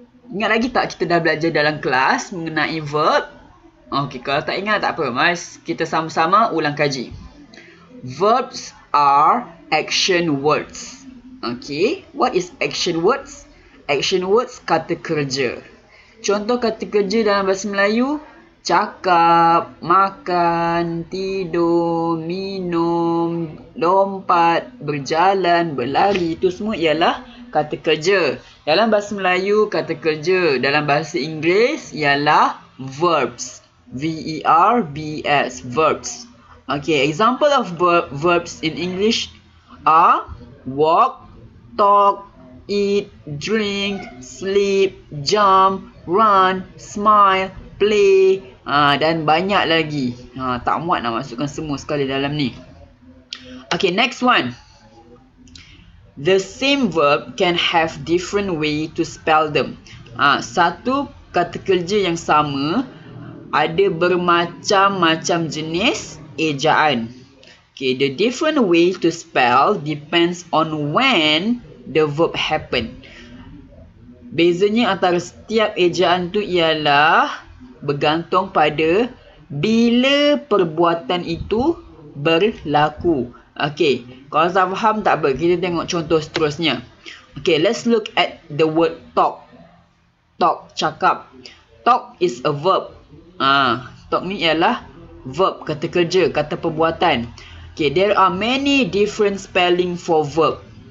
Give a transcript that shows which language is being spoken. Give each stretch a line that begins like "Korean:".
Malay: Ingat lagi tak kita dah belajar dalam kelas mengenai verb? Okey, kalau tak ingat tak apa, mas kita sama-sama ulang kaji.
English: Verbs are action words. Okey, what is action words?
Malay: Action words kata kerja. Contoh kata kerja dalam bahasa Melayu, cakap, makan, tidur, minum, lompat, berjalan, berlari, itu semua ialah kata kerja. Dalam bahasa Melayu, kata kerja. Dalam bahasa Inggeris ialah verbs.
English: V-E-R-B-S, verbs. Okay, example of verbs in English are walk, talk, eat, drink, sleep, jump, run, smile, play,
Malay: dan banyak lagi. Tak muat nak masukkan semua sekali dalam ni.
English: Okay, next one. The same verb can have different way to spell them.
Malay: Satu kata kerja yang sama ada bermacam-macam jenis ejaan.
English: Okay, the different way to spell depends on when the verb happen.
Malay: Bezanya antara setiap ejaan tu ialah bergantung pada bila perbuatan itu berlaku. Okay, kalau tak faham tak apa, kita tengok contoh seterusnya.
English: Okay, let's look at the word talk. Talk, cakap. Talk is a verb.
Malay: Talk ni ialah verb, kata kerja, kata perbuatan.
English: Okay, there are many different spelling for verb.